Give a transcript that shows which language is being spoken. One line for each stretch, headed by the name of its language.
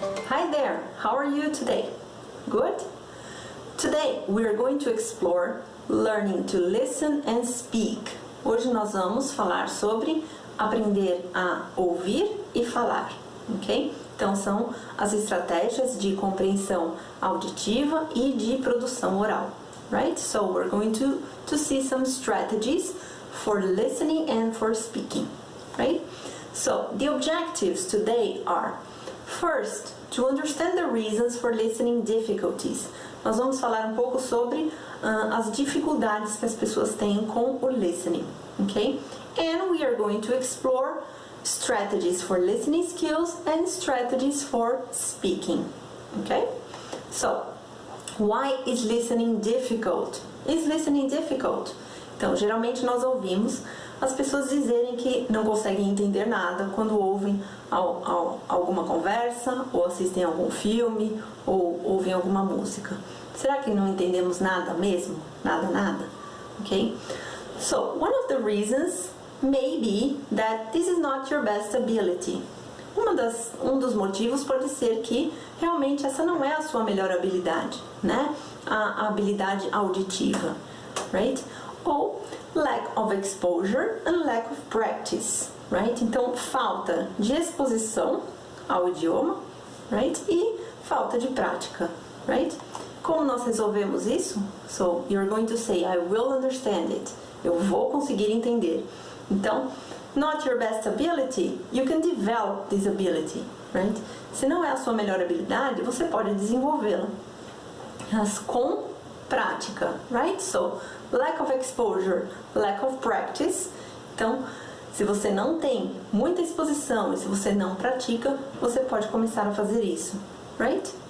English: Hi there, how are you today? Good? Today we are going to explore learning to listen and speak.
Portuguese: Hoje nós vamos falar sobre aprender a ouvir e falar, ok? Então são as estratégias de compreensão auditiva e de produção oral, right?
English: So we're going to see some strategies for listening and for speaking, right? So the objectives today are, first, to understand the reasons for listening difficulties.
Portuguese: Nós vamos falar um pouco sobre as dificuldades que as pessoas têm com o listening, okay?
English: And we are going to explore strategies for listening skills and strategies for speaking, okay? So, why is listening difficult? Is listening difficult?
Portuguese: Então, geralmente nós ouvimos as pessoas dizerem que não conseguem entender nada quando ouvem alguma conversa, ou assistem a algum filme, ou ouvem alguma música. Será que não entendemos nada mesmo? Nada? Okay?
English: So, one of the reasons may be that this is not your best ability.
Portuguese: Um dos motivos pode ser que realmente essa não é a sua melhor habilidade, né? A habilidade auditiva, right?
English: Ou lack of exposure and lack of practice, right?
Portuguese: Então, falta de exposição ao idioma, right? E falta de prática, right? Como nós resolvemos isso?
English: So, you're going to say, I will understand it.
Portuguese: Eu vou conseguir entender. Então,
English: not your best ability, you can develop this ability, right?
Portuguese: Se não é a sua melhor habilidade, você pode desenvolvê-la. Mas com prática, right?
English: So, lack of exposure, lack of practice.
Portuguese: Então, se você não tem muita exposição e se você não pratica, você pode começar a fazer isso, right?